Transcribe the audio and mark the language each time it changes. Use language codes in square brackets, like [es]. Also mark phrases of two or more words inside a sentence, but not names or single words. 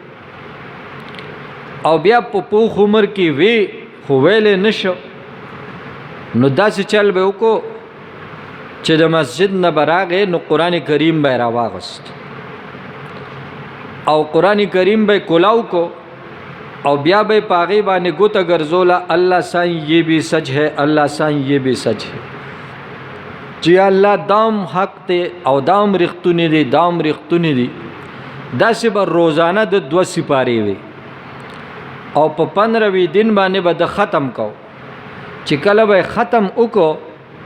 [ps] او بیا په پوخ عمر کې وی خو ویل نشو نو داسې چل به وکړو چې د مسجد نه به راغې نو قرآن کریم به یې راواغست او قرآن کریم به یې کولاو کو او بیا به په هغې باندې ګوته ګرځوله [ur] الله سائیں یہ بھی سچ ہے الله سائیں یہ بھی سچ ہے [ps] چې الله دام حق دی او دام رښتونی دی دام رښتونی دی داسې به روزانه د 2 سپارې وي او په 15 دن باندې به د ختم کو چې کله به ختم وکړو